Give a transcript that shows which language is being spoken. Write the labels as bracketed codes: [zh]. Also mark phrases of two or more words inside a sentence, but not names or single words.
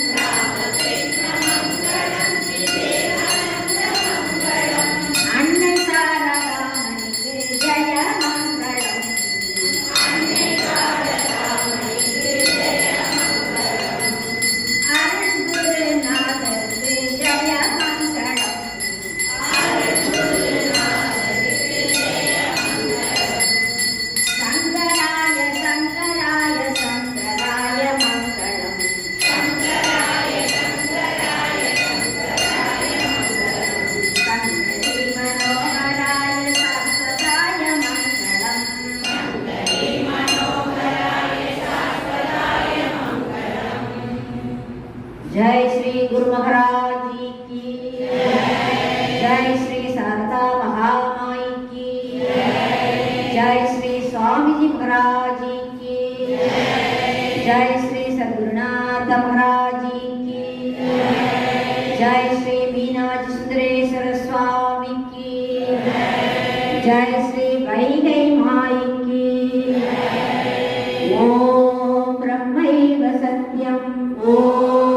[ta] அன்னை சாரதாமணிக்கு ஜெய மங்களம் அருள்குருநாதருக்கு ஜெய மங்களம் சங்கராய சங்கராய சங்கராய மங்களம் சங்கரி மனோகராய சாஸ்வதாய மங்களம் [hi] जय श्री गुरु महाराज जी की जय श्री शारदा महामाई की जय श्री स्वामी जी महाराज जी की जय श्री सद्गुरुनाथ महाराज जी की जय श्री मीनाजी सुंदरेश्वर स्वामी की जय श्री वैगै माई की ओम ब्रह्मैव सत्यम ओम